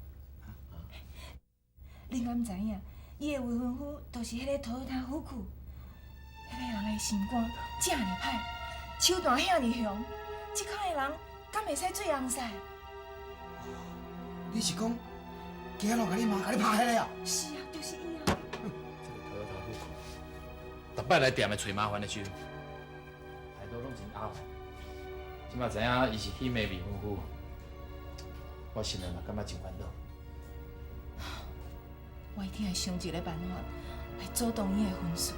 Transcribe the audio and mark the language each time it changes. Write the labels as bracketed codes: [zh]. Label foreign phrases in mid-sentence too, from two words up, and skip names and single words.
[nan] 恁敢知影？伊的未婚夫就是迄个Toyota福库，迄个人的心肝这么歹，手段遐尼凶，即款的人敢会使做红婿？你是讲，今日甲你妈甲你拍迄个啊？是啊，就是伊啊。这个 Toyota 福库，逐摆来店的找麻烦的时候，态度拢真拗。即马知影伊是喜妹未婚夫，我心内嘛感觉真烦恼。我一定会想一个办法来阻挡伊的婚事。